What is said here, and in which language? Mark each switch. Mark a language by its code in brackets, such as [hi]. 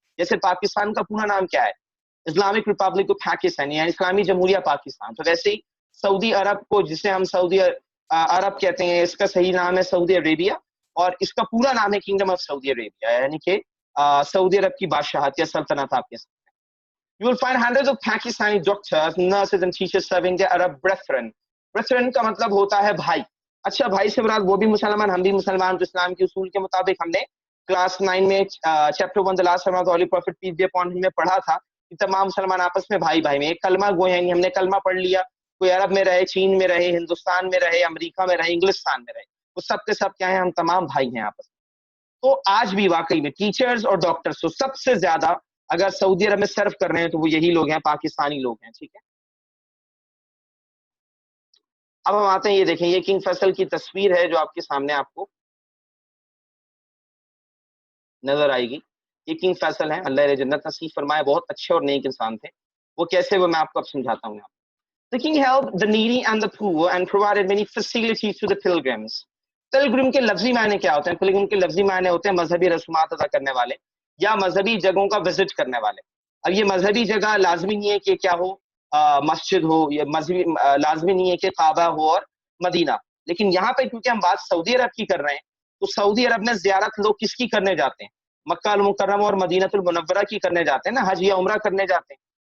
[ur] جیسے پاکستان کا پورا نام کیا ہے؟ اسلامک ریپبلک آف پاکستان, یعنی اسلامی جمہوریہ پاکستان. تو ویسے ہی سعودی عرب کو, جسے ہم سعودی عرب کہتے ہیں, اس کا صحیح نام ہے سعودی عربیہ, اور اس کا پورا نام ہے کنگڈم آف سعودی عربیہ, یعنی کہ سعودی عرب کی بادشاہت یا سلطنت آپ کہہ سکتے ہیں. [en] You will find hundreds of Pakistani doctors, nurses and teachers serving their Arab brethren. [ur] Brethren کا مطلب ہوتا ہے بھائی. اچھا, بھائی سے مراد وہ بھی مسلمان, ہم بھی مسلمان, تو اسلام کے اصول کے مطابق ہم نے کلاس 9 میں chapter 1 the last sermon of the Holy Prophet peace be upon him میں پڑھا تھا کہ تمام مسلمان آپس میں بھائی بھائی میں ایک کلمہ گوئے ہیں. ہم نے کلمہ پڑھ لیا, کوئی عرب میں رہے, چین میں رہے, ہندوستان میں رہے, امریکہ میں رہے, انگلستان میں رہے, وہ سب کے سب کیا ہیں, ہم تمام بھائی ہیں آپس میں. تو آج بھی واقعی میں ٹیچرز اور ڈاکٹرز تو سب سے زیادہ اگر سعودی عرب میں سرو کر رہے ہیں تو وہ یہی لوگ ہیں, پاکستانی لوگ ہیں. ٹھیک ہے, اب ہم آتے ہیں, یہ دیکھیں, یہ کنگ فیصل کی تصویر ہے جو آپ کے سامنے آپ کو نظر آئے گی. یہ کنگ فیصل ہیں, اللہ انہیں جنت نصیب فرمائے, بہت اچھے اور نیک انسان تھے. وہ کیسے, وہ میں آپ کو اب سمجھاتا ہوں. [en] The king helped the needy and the poor and provided many facilities to the pilgrims. [ur] Pilgrim کے لفظی معنی کیا ہوتے ہیں؟ پلگرم کے لفظی معنی ہوتے ہیں مذہبی رسومات ادا کرنے والے یا مذہبی جگہوں کا وزٹ کرنے والے. اب یہ مذہبی جگہ لازمی نہیں ہے کہ کیا ہو, مسجد ہو, یا مذہبی لازمی نہیں ہے کہ کعبہ ہو اور مدینہ. لیکن یہاں پہ کیونکہ ہم بات سعودی عرب کی کر رہے ہیں, تو سعودی عرب میں زیارت لوگ کس کی کرنے جاتے ہیں؟ مکہ المکرمہ اور مدینہ المنورہ کی کرنے جاتے ہیں نا, حج یا عمرہ کرنے جاتے ہیں.